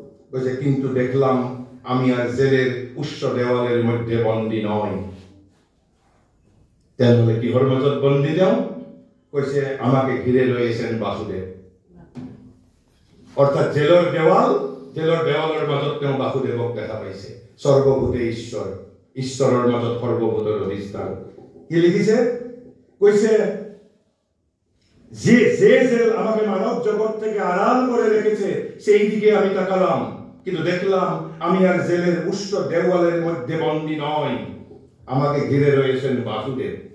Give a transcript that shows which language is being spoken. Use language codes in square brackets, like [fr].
[bn] বলছে কিন্তু দেখলাম আমি আর জেলের উচ্চ দেওয়ালের মধ্যে বন্দী নই. তাহলে কি ওর মধ্যে বন্দী যাও? কইছে আমাকে ঘিরে রয়েছেন বাসুদেব, [as] অর্থাৎ জেলের দেওয়ালের মাজত তেওঁ বাসুদেবক দেখা পাইছে. সর্বভূতে ঈশ্বৰৰ মাজত সর্বভূতৰ অধিষ্ঠান. কি লিখিছে? কৈছে যে [bn] জেল আমাকে মানব জগৎ থেকে আড়াল করে রেখেছে সেই দিকে আমি তাকালাম, কিন্তু দেখলাম আমি আর জেলের উচ্চ দেওয়ালের মধ্যে বন্দী নই, আমাকে ঘিরে রয়েছেন বাসুদেব.